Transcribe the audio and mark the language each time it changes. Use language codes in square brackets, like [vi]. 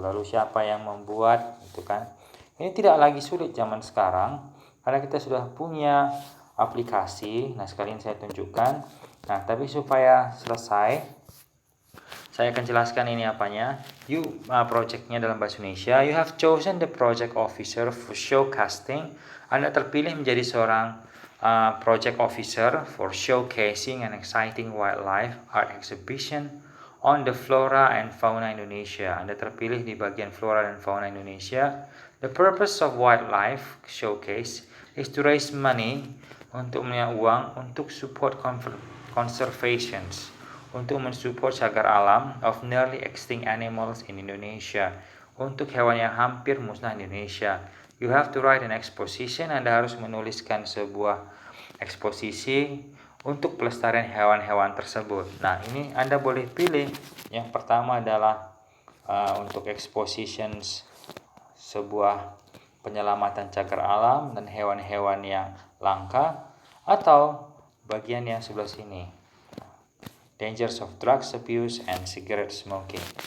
[id] Lalu siapa yang membuat itu kan. Ini tidak lagi sulit zaman sekarang karena kita sudah punya aplikasi. Nah, sekalian saya tunjukkan. Nah, tapi supaya selesai saya akan jelaskan ini apanya. Projectnya dalam bahasa Indonesia. [en] You have chosen the project officer for showcasing. [id] Anda terpilih menjadi seorang [en] project officer for showcasing an exciting wildlife art exhibition on the flora and fauna Indonesia. [id] Anda terpilih di bagian flora dan fauna Indonesia. [en] The purpose of wildlife showcase is to raise money, [id] untuk punya uang untuk [en] support conservations, [id] untuk mensupport cagar alam [en] of nearly extinct animals in Indonesia, [id] untuk hewan yang hampir musnah di Indonesia. [en] You have to write an exposition. [id] Anda harus menuliskan sebuah eksposisi untuk pelestarian hewan-hewan tersebut. Nah, ini Anda boleh pilih. Yang pertama adalah untuk expositions sebuah penyelamatan cagar alam dan hewan-hewan yang langka, atau bagian yang sebelah sini, [en] dangers of drugs abuse and cigarette smoking.